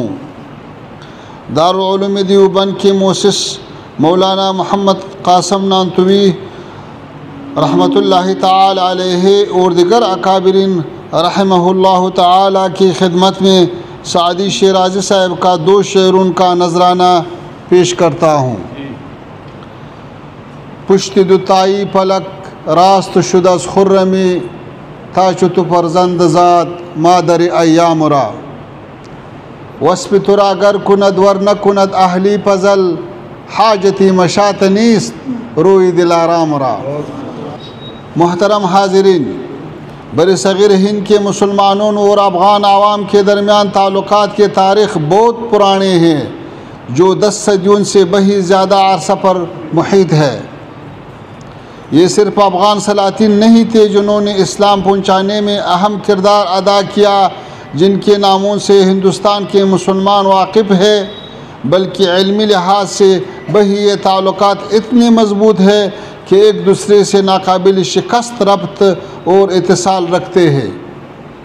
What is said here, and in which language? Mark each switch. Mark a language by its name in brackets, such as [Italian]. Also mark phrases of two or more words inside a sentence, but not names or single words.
[Urdu] دارالعلوم دیوبند کے مؤسس مولانا محمد قاسم نانتوی رحمۃ اللہ تعالی علیہ اور دیگر اکابرین رحمہ اللہ تعالی کی خدمت میں سعدی شیرازی صاحب کا 2 شعروں کا نذرانہ پیش کرتا ہوں۔ [Persian] پشت دوتائی پلک راست شد از خرمی تا چو تو فرزند زاد مادر ایام را۔ وصف ترا گر کند ور نکند اهلی پزل حاجتی مشات نیست روی دلارام را۔ [Urdu] محترم حاضرین، برصغیر ہند کے مسلمانوں اور افغان عوام کے درمیان تعلقات کی تاریخ بہت پرانے ہیں، جو 10 صدیوں سے بھی زیادہ عرصہ پر محیط ہے۔ یہ صرف افغان سلاطین نہیں تھے جنہوں نے اسلام پہنچانے میں اہم کردار ادا کیا، جن کے ناموں سے ہندوستان کے مسلمان واقف ہے، بلکہ علمی لحاظ سے بھی یہ تعلقات اتنے مضبوط ہے کہ ایک دوسرے سے ناقابل شکست ربط اور اتصال رکھتے ہیں۔